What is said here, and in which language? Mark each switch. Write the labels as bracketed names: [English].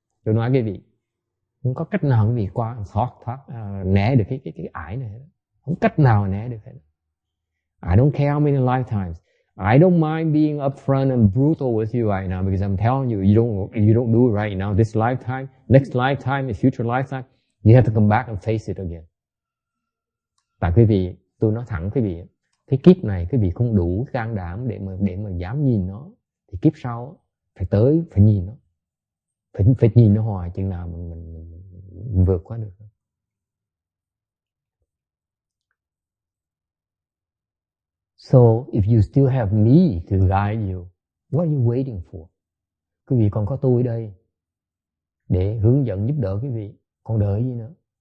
[Vietnamese] Tôi nói quý vị, không có cách nào quý vị thoát né được cái ải này hết. Không cách nào né được hết. [English] I don't care how many lifetimes. I don't mind being upfront and brutal with you right now because I'm telling you, you don't do it right now. This lifetime, next lifetime, the future lifetime, you have to come back and face it again. [Vietnamese] Tại quý vị, tôi nói thẳng quý vị, cái kiếp này quý vị không đủ can đảm để mà dám nhìn nó, thì kiếp sau phải nhìn nó, phải nhìn nó hoài chừng nào mình vượt qua được. [English] So, if you still have me to guide you, what are you waiting for? [Vietnamese] Quý vị còn có tôi đây để hướng dẫn giúp đỡ quý vị, còn đợi gì nữa?